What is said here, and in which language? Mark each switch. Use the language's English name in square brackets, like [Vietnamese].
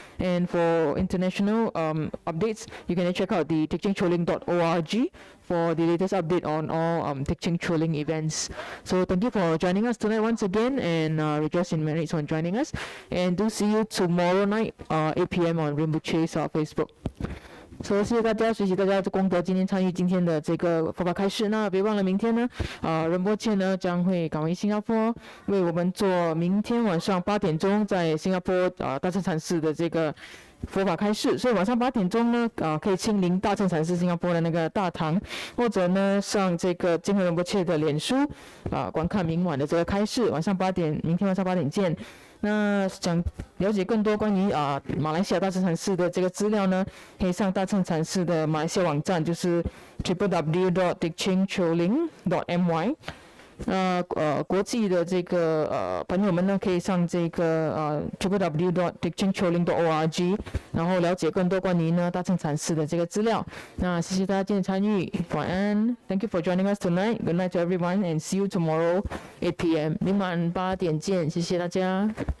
[English] And for international updates, you can check out the thekchencholing.org for the latest update on all Thekchen Choling events. So thank you for joining us tonight once again, and rejoice in merits on joining us. And do see you tomorrow night, 8 p.m. on Rinpoche's Facebook. [Chinese] 所以谢谢大家，学习大家的功德，今天参与今天的这个佛法开示。那别忘了明天呢，仁波切呢将会赶回新加坡，为我们做明天晚上8点钟在新加坡大乘禅寺的这个佛法开示，所以晚上8点钟呢，可以亲临大乘禅师新加坡的那个大堂，或者呢上这个金河仁波切的脸书，观看明晚的这个开示。晚上8点，明天晚上8点见。那想了解更多关于马来西亚大乘禅师的这个资料呢，可以上大乘禅师的马来西亚网站，就是 www.thekchen.choling.my。国际的这个朋友们呢，可以上这个www.thekchen.choling.org， 然后了解更多关于呢大乘禅师的这个资料。那谢谢大家今天参与，晚安。 [English] Thank you for joining us tonight. Good night to everyone, and see you tomorrow 8 p.m. [Chinese] 明晚8点见，谢谢大家。